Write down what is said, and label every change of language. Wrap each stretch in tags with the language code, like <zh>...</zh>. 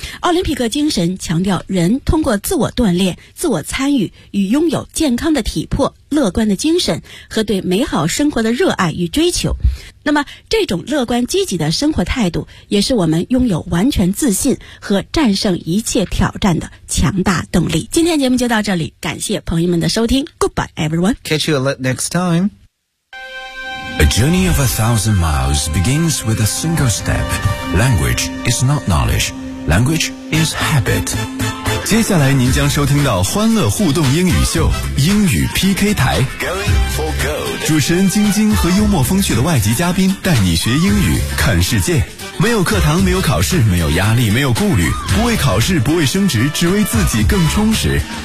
<zh>奥林匹克精神强调人通过自我锻炼、自我参与与拥有健康的体魄、乐观的精神和对美好生活的热爱与追求。那么这种乐观积极的生活态度也是我们拥有完全自信和战胜一切挑战的强大动力。今天节目就到这里，感谢朋友们的收听。</zh> <en>Goodbye everyone. Catch you next time. A journey of 1,000 miles begins with a single step. Language is not knowledge. Language is habit.</en> <zh>接下来您将收听到欢乐互动英语秀，英语 PK 台。主持人晶晶和幽默风趣的外籍嘉宾带你学英语看世界，没有课堂，没有考试，没有压力，没有顾虑，不为考试，不为升职，只为自己更充实。</zh>